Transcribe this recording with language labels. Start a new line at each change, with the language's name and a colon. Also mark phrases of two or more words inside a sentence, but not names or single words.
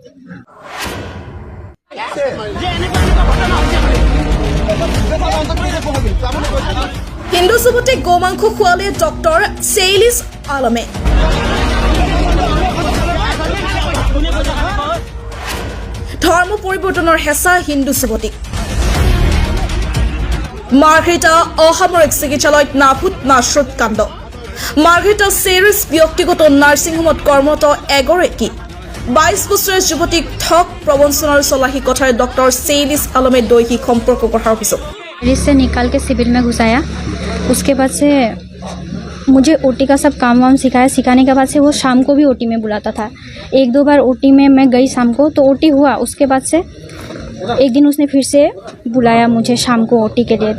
Assamese: हिंदू যুৱতীক গোমাংস খুৱালে ডক্টৰ চেইলিছ আলমে। ধৰ্ম পৰিৱৰ্তনৰ হেঁচা হিন্দু যুৱতীক। মাৰ্ঘেৰিটা অসামৰিক চিকিৎসালয়ত নাভূত নাশ্ৰুত কাণ্ড। মাৰ্ঘেৰিটা চেৰিছ ব্যক্তিগত নাৰ্ছিং হোমত কৰ্মৰত এগৰাকী 22 বছৰীয়া যুৱতীক ঠগ প্ৰবঞ্চনাৰ চলাহী কথাৰে ডক্টৰ চেইলিছ আলমে দৈহিক সম্পৰ্ক গঢ়াৰ অভিযোগ।
Hindi: से निकाल के सिविल में घुसाया, उसके बाद से मुझे ओटी का सब काम वाम सिखाया। सिखाने के बाद से वो शाम को भी ओटी में बुलाता था। 1-2 बार ओटी में मैं गई शाम को, तो ओटी हुआ। उसके बाद से एक दिन उसने फिर से बुलाया मुझे शाम को ओटी के लिए।